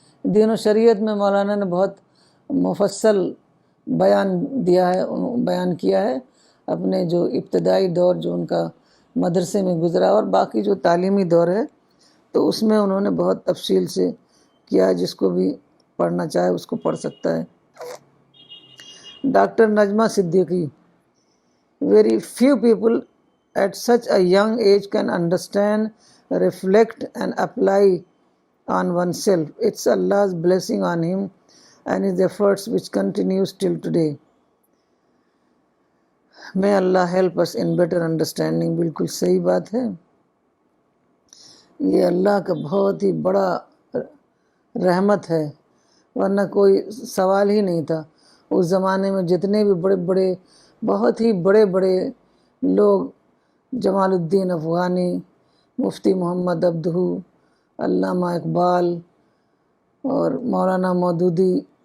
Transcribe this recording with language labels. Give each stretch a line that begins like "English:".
Urdu: دین و شریعت میں مولانا نے بہت مفصل بیان کیا ہے اپنے جو ابتدائی دور جو ان کا مدرسے میں گزرا، اور باقی جو تعلیمی دور ہے تو اس میں انہوں نے بہت تفصیل سے کیا. جس کو بھی پڑھنا چاہے اس کو پڑھ سکتا ہے.
English: Doctor Najma Siddiqui, Very few people at such a young age can understand, reflect and apply on oneself. It's Allah's blessing on him and his efforts which continues till today. May Allah help us in better understanding,
Urdu: بالکل صحیح بات ہے۔ یہ اللہ کا بہت ہی بڑا رحمت ہے، ورنہ کوئی سوال ہی نہیں تھا۔ اس زمانے میں جتنے بھی بڑے بڑے بہت ہی بڑے بڑے لوگ، جمال الدین افغانی، مفتی محمد عبدہ، علامہ اقبال اور مولانا مودودی